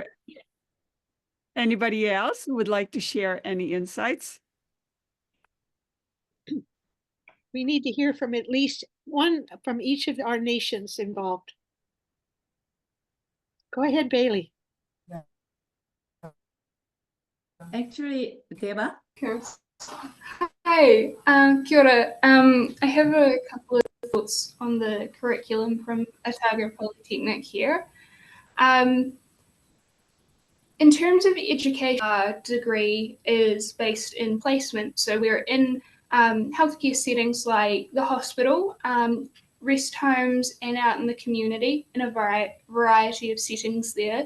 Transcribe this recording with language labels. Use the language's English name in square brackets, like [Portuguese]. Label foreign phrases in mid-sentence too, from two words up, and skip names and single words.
[English] Anybody else who would like to share any insights? We need to hear from at least one from each of our nations involved. Go ahead, Bailey. Actually, Deva. [Māori] Hi, kia ora. [English] I have a couple of thoughts on the curriculum from Otago Polytechnic here. In terms of education, our degree is based in placement. So we're in healthcare settings like the hospital, rest homes, and out in the community in a variety of settings there.